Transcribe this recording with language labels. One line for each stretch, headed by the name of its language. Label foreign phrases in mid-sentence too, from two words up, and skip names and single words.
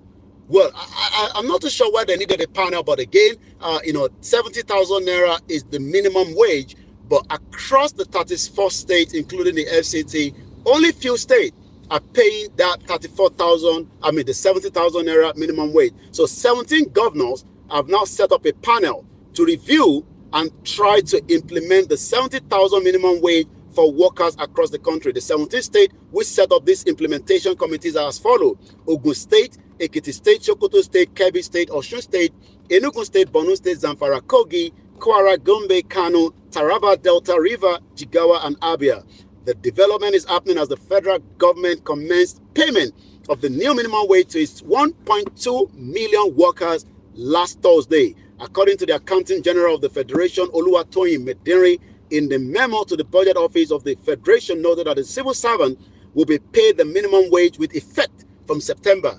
English: Well, I'm not too sure why they needed a panel, but again, 70,000 Naira is the minimum wage, but across the 34 states, including the FCT, only few states are paying that the 70,000 Naira minimum wage. So 17 governors have now set up a panel to review and try to implement the 70,000 minimum wage for workers across the country. The 17 states which set up these implementation committees are as follows: Ogun State, Ekiti State, Sokoto State, Kebbi State, Osun State, Enugu State, Borno State, Zamfara, Kogi, Kwara, Gombe, Kano, Taraba, Delta, River, Jigawa, and Abia. The development is happening as the federal government commenced payment of the new minimum wage to its 1.2 million workers last Thursday. According to the Accountant General of the Federation, Oluwatoyin Mederi, in the memo to the Budget Office of the Federation, noted that the civil servant will be paid the minimum wage with effect from September.